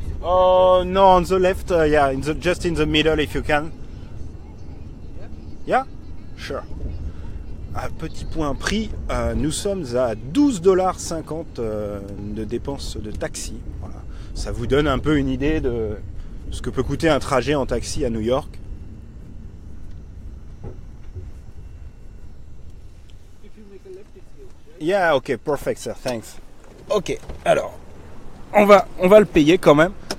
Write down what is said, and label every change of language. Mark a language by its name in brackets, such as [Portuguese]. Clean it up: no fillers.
[English] Oh no, on the left, yeah, just in the middle if you can. Yeah, sure. [French] Un petit point prix, nous sommes à 12,50$ de dépenses de taxi. Voilà. Ça vous donne un peu une idée de ce que peut coûter un trajet en taxi à New York. [English] Yeah, ok, perfect, sir, thanks. [French] Ok, alors, on va le payer quand même.